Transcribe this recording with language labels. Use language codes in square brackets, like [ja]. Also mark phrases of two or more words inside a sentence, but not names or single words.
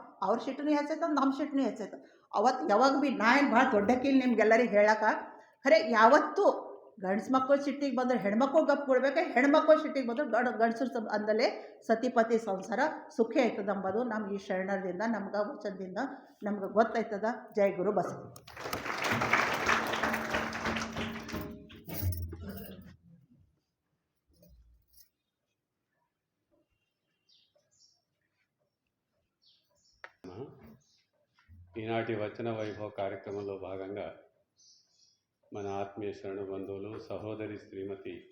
[kn] ಅವ್ರ ಶಿಟ್ಟನು ಹೆಚ್ಚೈತದ, ನಮ್ಮ ಶಿಟ್ಟನು ಹೆಚ್ಚೈತದ. ಅವತ್ತು ಯಾವಾಗ ಭೀ ನಾ ಏನು ಭಾಳ ದೊಡ್ಡಕ್ಕಿಲ್ಲ ನಿಮ್ಗೆಲ್ಲರಿಗೆ ಹೇಳಕ್ಕೆ. ಖರೆ ಯಾವತ್ತೂ ಗಂಡ್ಸು ಮಕ್ಕಳು ಸಿಟ್ಟಿಗೆ ಬಂದರೆ ಹೆಣ್ಮಕ್ಳು ಗಪ್ ಕೊಡ್ಬೇಕು, ಹೆಣ್ಮಕ್ಳು ಸಿಟ್ಟಿಗೆ ಬಂದ್ರೆ ಗಂಡಸರು ಅಂದಲೇ ಸತಿಪತಿ ಸಂಸಾರ ಸುಖಿ ಆಯ್ತದ ಅಂಬೋದು ನಮ್ಗೆ ಈ ಶರಣರದಿಂದ, ನಮ್ಗೆ ವಚನದಿಂದ ನಮ್ಗೆ ಗೊತ್ತಾಯ್ತದ. ಜೈ ಗುರು ಬಸವ. [te] ఈనాటి వచన వైభవ కార్యక్రమంలో భాగంగా మన ఆత్మీయ శరణు బంధువులు సహోదరి శ్రీమతి